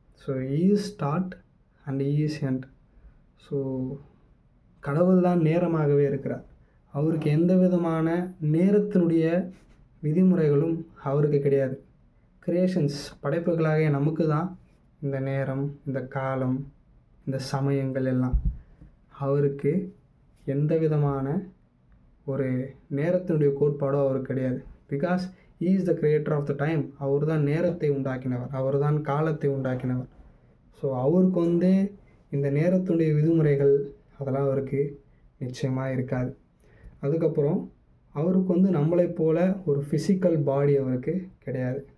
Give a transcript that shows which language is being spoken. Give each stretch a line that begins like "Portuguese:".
English: So he is start and he is end.
Tamil: So கடவுள் தான் நேரமாகவே இருக்கிறார். அவருக்கு எந்த விதமான நேரத்தினுடைய விதிமுறைகளும் அவருக்கு கிடையாது. கிரியேஷன்ஸ் படைப்புகளாக நமக்கு தான் இந்த நேரம், இந்த காலம், இந்த சமயங்கள் எல்லாம். அவருக்கு எந்த விதமான ஒரு நேரத்தினுடைய கோட்பாடோ அவருக்கு கிடையாது.
English: Because he is the creator of the time.
Tamil: அவர் தான் நேரத்தை உண்டாக்கினவர், அவர் தான் காலத்தை உண்டாக்கினவர். ஸோ அவருக்கு இந்த நேரத்தினுடைய விதிமுறைகள் அதெல்லாம் அவருக்கு நிச்சயமாக இருக்காது. அதுக்கப்புறம் அவருக்கு நம்மளைப் போல ஒரு ஃபிசிக்கல் பாடி அவருக்கு கிடையாது.